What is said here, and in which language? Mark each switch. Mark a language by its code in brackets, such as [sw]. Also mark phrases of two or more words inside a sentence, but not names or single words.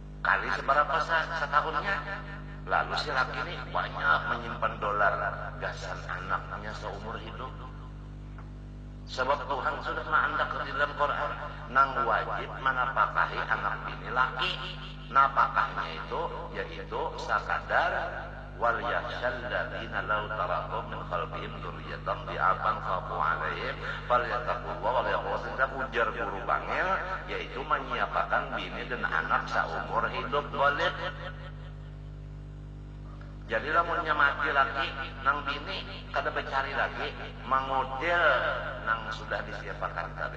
[bjn] Kali seberapa setahunnya? Lalu si laki ini banyak menyimpan dolar gasan anaknya seumur hidup. Sebab Tuhan sudah menandak di dalam Quran, nang wajib menapakahi anak bini laki. Napakahnya itu yaitu sakadar [ar] وليخش الذين لو تركوا من خلفهم ذرية ضعافا خافوا عليهم فليتقوا الله وليقولوا. [bjn] Ujar guru bangil yaitu menyiapkan bini dan anak seumur hidup boleh. Jadi lamunnya mati lagi nang bini kada becari lagi mangudil nang sudah disiapkan tadi.